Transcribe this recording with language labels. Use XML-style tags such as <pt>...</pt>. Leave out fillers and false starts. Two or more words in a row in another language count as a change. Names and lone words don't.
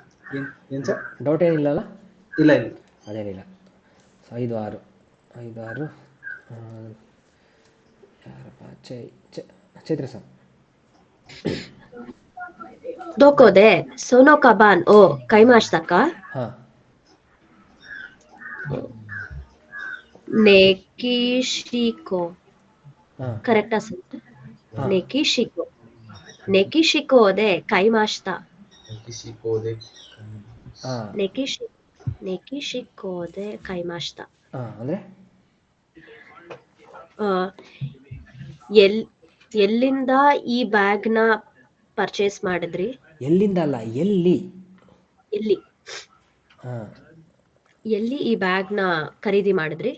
<kn>ಏನು ಸರ್? ಡೌಟ್ ಏನಿಲ್ಲಲ್ಲ? ಇಲ್ಲ ಇಲ್ಲ. ಅದೇನಿಲ್ಲ. ಸೊ 5 6 5 6 ಯಾರಪ್ಪ? ಚೈತ್ರ ಸರ್.</kn> <ja>どこでそのカバンを買いましたか？</ja> <kn>ಹಾಂ.</kn> <ja>メキシコ。</ja> <kn>ಹಾಂ. ಕರೆಕ್ಟಾ ಸರ್? ಹಾಂ.</kn> <ja>メキシコ。メキシコで買いました。</ja> <kn>ಹಾಂ.</kn> <ja>メキシコで買いました。</ja> <kn>ಹಾಂ ಅಂದರೆ ಎಲ್ಲಿಂದ ಈ ಬ್ಯಾಗ್ನ ಪರ್ಚೇಸ್ ಮಾಡಿದ್ರಿ? ಎಲ್ಲಿಂದ ಅಲ್ಲ, ಎಲ್ಲಿ. ಎಲ್ಲಿ ಹಾಂ. ಎಲ್ಲಿ ಈ ಬ್ಯಾಗ್ನ ಖರೀದಿ ಮಾಡಿದ್ರಿ?</kn>